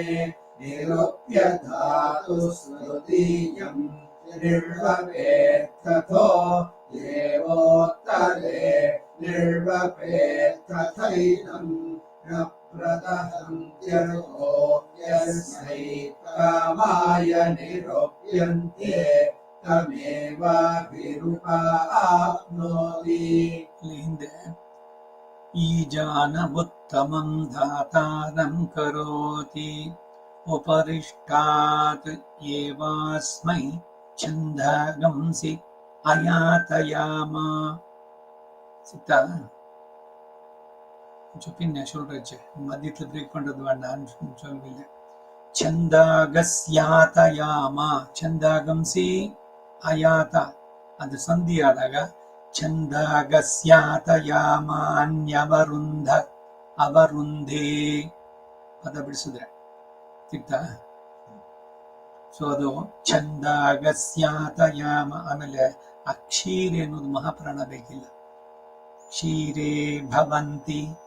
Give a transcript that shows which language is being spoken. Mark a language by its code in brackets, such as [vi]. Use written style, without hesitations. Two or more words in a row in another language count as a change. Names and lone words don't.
[sa] निरूप्य धातु स्मृतीयम् निर्वपेत्थतो देवोत्तरे निर्वपेत्थथैनं न प्रदहन्त्यर्हो यस्मै कामाय निरूप्यन्ते तमेवाभिरूपा आप्नोति ಹಿಂದೆ ಈಜಾನವುತ್ತಮಂ ಧಾತಾರಂ ಕರೋತಿ ಉಪರಿಷ್ಟಾತ್ ಏವಾಸ್ಮೈ ಛಂದಾಗಂಸಿ ಅಯಾತಯಾಮ ಸಿಗ್ತಾ [ta] பின்ன சொல்றச்சு மத்தியத்துல பிரேக் பண்றது வேண்டாம் சொல்லவில்லை [sa] ಛಂದಾಗಸ್ಯಾತಯಾಮ ಛಂದಾಗಂಸಿ ಅಯಾತ [kn] ಅದು ಸಂಧಿ ಆದಾಗ [sa] ಛಂದಾಗಸ್ಯಾತಯಾಮ ಅನ್ಯವರುಂಧ ಅವರುಂಧೇ [kn] ಪದ ಬಿಡಿಸಿದ್ರೆ ಸಿಗ್ತಾ ಸೊ ಅದು ಛಂದಾಗಸ್ಯಾತಯಾಮ ಆಮೇಲೆ ಆ ಕ್ಷೀರೆ ಅನ್ನೋದು ಮಹಾಪ್ರಾಣ ಬೇಕಿಲ್ಲ [sa] ಕ್ಷೀರೇ ಭವಂತಿ